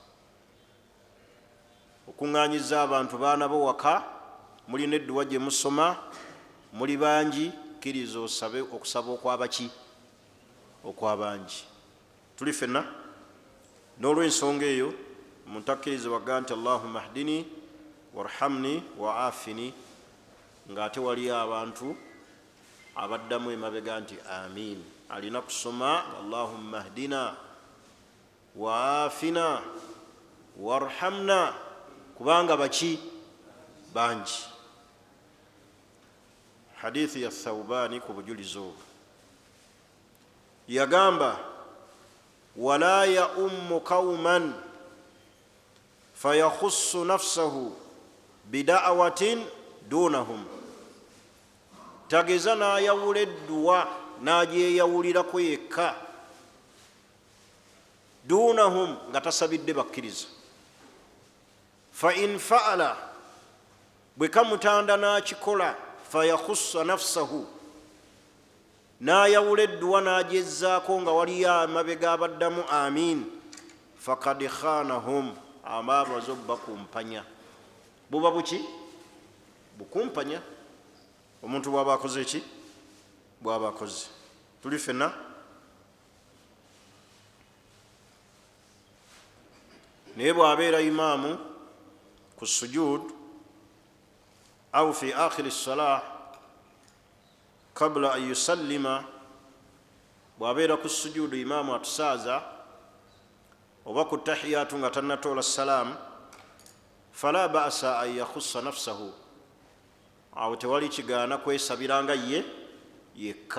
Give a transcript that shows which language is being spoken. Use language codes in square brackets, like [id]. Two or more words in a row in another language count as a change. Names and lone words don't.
[lg] Okuŋŋaanyiza abantu baana bo waka, mulina edduwa gye musoma, muli bangi, kkiriza osabe okusaba okw'abaki? Okw'abangi. Tuli ffenna? N'olw'ensonga eyo omuntu akkiriza wagga nti [ar] اللهم اهدني وارحمني وعافني, [lg] ng'ate waliyo abantu abaddamu emabega nti amin. Alina kusoma [ar] اللهم اهدنا وعافنا وارحمنا, [lg] kubanga baki? Bangi. Hadithi ya Thawbani ku bujulizi obwo yagamba, [ar] ولا يؤم قوما فيخص نفسه بدعوة دونهم, [lg] tageza n'ayawula edduwa n'agyeyawulirako yekka, dunahum nga tasabidde bakkiriza. [ar] فإن فعل, [lg] bwe kamutanda n'akikola, [ar] فيخص نفسه, [lg] n'ayawula edduwa n'agyezaako nga waliyo amabega abaddamu amin, [ar] فقد خانهم, [lg] amabazo bakumpanya. Buba buki? Bukumpanya. Omuntu bw'aba akoze eki? Bw'aba akoze. Tuli ffenna? Naye bw'abeera imaamu ku sujud [ar] أو في آخر الصلاة قبل أن يسلم, [lg] bw'abeera ku sujudu imaamu atusaaza, oba ku tahiyatu nga tannatoola salaamu, [ar] فلا بأس أن يخص نفسه, [lg] awo tewali kigaana kwesabiranga ye yekka.